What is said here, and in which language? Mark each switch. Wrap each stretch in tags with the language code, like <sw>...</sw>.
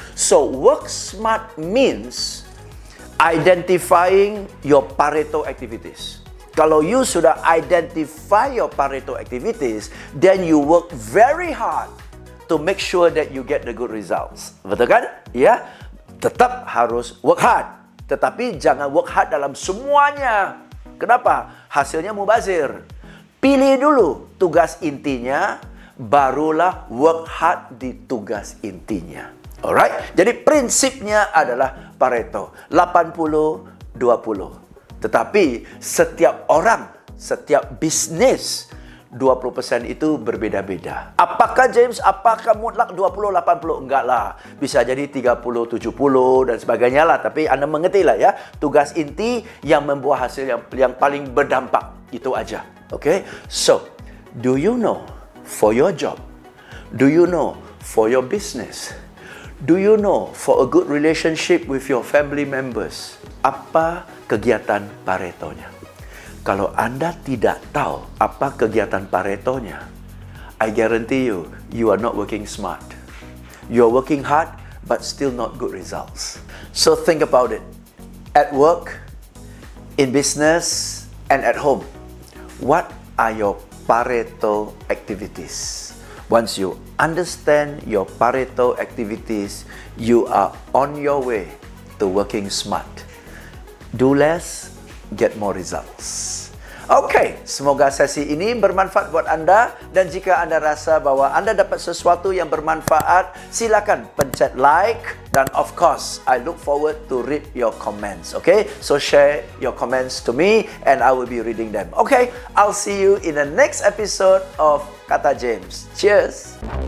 <en>So, work smart means identifying your Pareto activities. Kalau you sudah identify your Pareto activities, then you work very hard to make sure that you get the good results.</en> <id>Betul kan? Ya, tetap harus work hard. Tetapi jangan work hard dalam semuanya. Kenapa? Hasilnya mubazir. Pilih dulu tugas intinya, barulah work hard di tugas intinya. Alright? Jadi prinsipnya adalah Pareto 80-20. Tetapi setiap orang, setiap bisnis 20% itu berbeda-beda. Apakah James, apakah mutlak 20-80? Enggak lah. Bisa jadi 30-70 dan sebagainya lah. Tapi Anda mengerti lah ya. Tugas inti yang membuat hasil yang paling berdampak. Itu aja. Okay?</id> <en>So, do you know for your job? Do you know for your business? Do you know for a good relationship with your family members?</en> <id>Apa kegiatan Paretonya? Kalau Anda tidak tahu apa kegiatan Paretonya,</id> <en>I guarantee you, you are not working smart. You are working hard, but still not good results. So think about it. At work, in business, and at home, what are your Pareto activities? Once you understand your Pareto activities, you are on your way to working smart. Do less, get more results.</en> <id>Okay, semoga sesi ini bermanfaat buat Anda. Dan jika Anda rasa bahwa Anda dapat sesuatu yang bermanfaat, silakan pencet like.</id> <en>Dan of course, I look forward to read your comments. Okay, so share your comments to me and I will be reading them. Okay, I'll see you in the next episode of Kata James. Cheers!</en>